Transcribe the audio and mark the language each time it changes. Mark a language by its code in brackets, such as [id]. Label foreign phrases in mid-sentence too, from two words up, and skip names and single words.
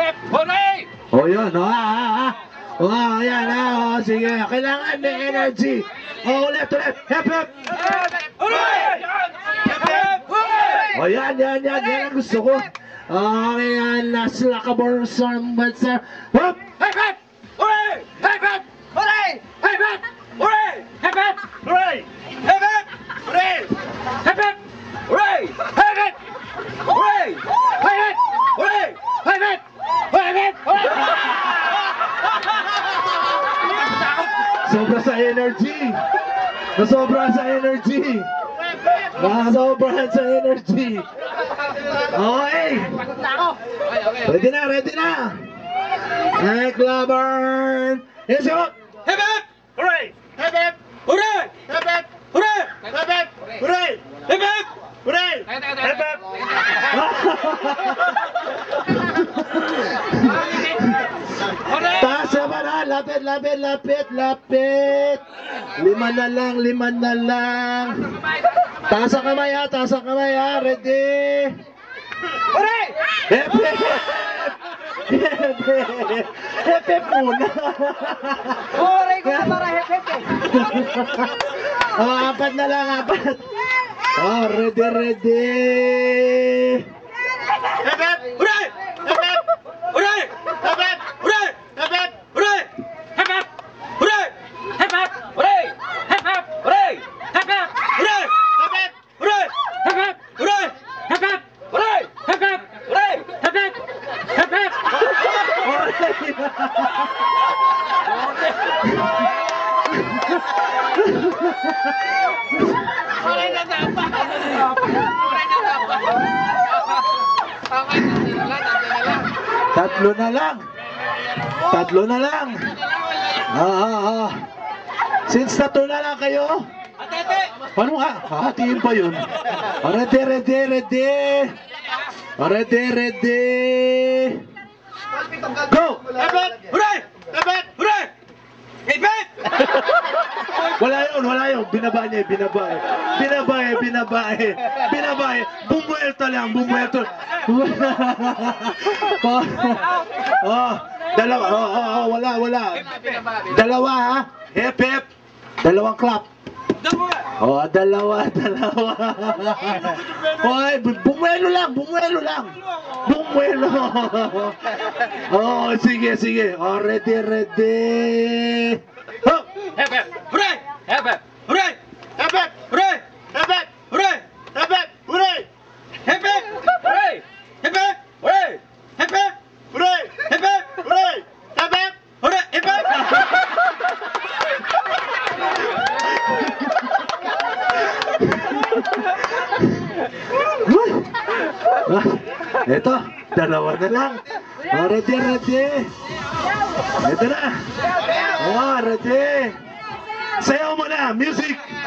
[tl] O yun, Wow, yan ha. Oh, sige. Kailangan may energy. Oh, ulit. [en] Hep, hep. [tl] Oh, yan ang gusto ko. Okay, yan. Last lakabor son, but sir. Hop! [en] Hep hep! Hooray! Hep hep! Hooray! Hep hep! Hooray! Hep hep! Hooray! Hep hep! Hooray! Hep hep! Hooray! Hep hep! Hooray! Hep hep! Hooray! Hep hep! Hep hep! Hooray! [tl] Sobra sa energy. Nasobra sa energy. Nasobra sa energy. Okay. Ready na. [en] Hey, Clavern. Yes, go. Hep hep! Hooray! Hep hep! Hooray! Hep hep! Hooray! Hep hep! Hooray! Hep hep! Hooray! Hep hep! [tl] Taas naman ha. Lapit. Lima na lang. Taas ang kamay ha. Ready. [en] Hooray! Hep, hep. Hep, hep muna. [tl] Hooray ko na para hep hep eh! Oh, apat na lang. Oh, ready. [en] Hep hep! Hooray! Hep hep! Hooray! Hep hep! Hooray! Hep hep! Hooray! Hep hep! Hooray! Hep hep! Hooray! Hep hep! Hooray! Hep hep! Hooray! Hep hep! Hooray! Hep hep! Hooray! Hep hep! Hooray! Hep hep! Hooray! Hep hep! Hep hep! [tl] Hooray na dapat! Hooray na dapat! Tatlo na lang. Since tatlo na lang kayo, Atete! paano nga? Hahatiin pa yun. Ready. Go! [en] Hep! Hooray! Hep! Hooray! Hep! [tl] Wala yun. Binaba niya. Bumuelto lang. Dalawa. Wala. Dalawa ha. Hep. Dalawang clap. Oh, dalawa. Hoy, bumuelo lang. Oh, sige. Oh, ready. Hop! [en] Hep! Hooray! Hep! Hooray! Hep! Hooray! Hep! Hooray! Hep! Hooray! Hep! Hooray! Hep! Hooray! Hep! Hooray! Hep! Hooray! Hep! Hooray! Hep! [tl] Ito, dalawa na lang. Oh, ready. Ito na. Oh, ready. Sayaw mo na, music.